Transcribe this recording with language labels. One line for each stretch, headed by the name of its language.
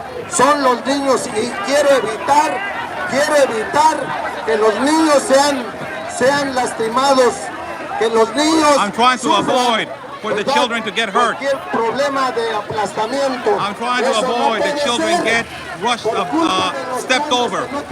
Spanish: Son los niños y quiero evitar que los niños sean lastimados, que los niños
English: I'm trying to avoid for the children to get hurt.
Spanish: problema de aplastamiento.
English: I'm trying to avoid the children get rushed, stepped over.